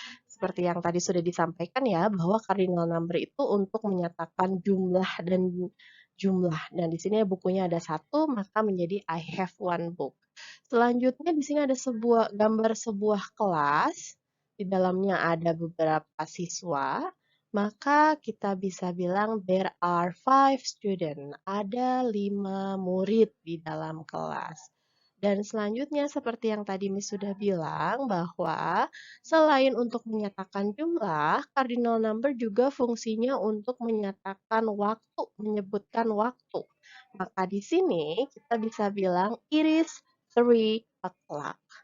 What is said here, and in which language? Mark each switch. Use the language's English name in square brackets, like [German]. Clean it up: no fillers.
[Indonesian] Seperti yang tadi sudah disampaikan ya, bahwa cardinal number itu untuk menyatakan jumlah dan jumlah. Dan di sini bukunya ada satu, maka menjadi [English] I have one book. [Indonesian] Selanjutnya di sini ada gambar sebuah kelas. Di dalamnya ada beberapa siswa. Maka kita bisa bilang [English] there are 5 students. [Indonesian] Ada 5 murid di dalam kelas. Dan selanjutnya seperti yang tadi Miss sudah bilang bahwa selain untuk menyatakan jumlah, cardinal number juga fungsinya untuk menyatakan waktu, menyebutkan waktu. Maka di sini kita bisa bilang [English] it is 3 o'clock.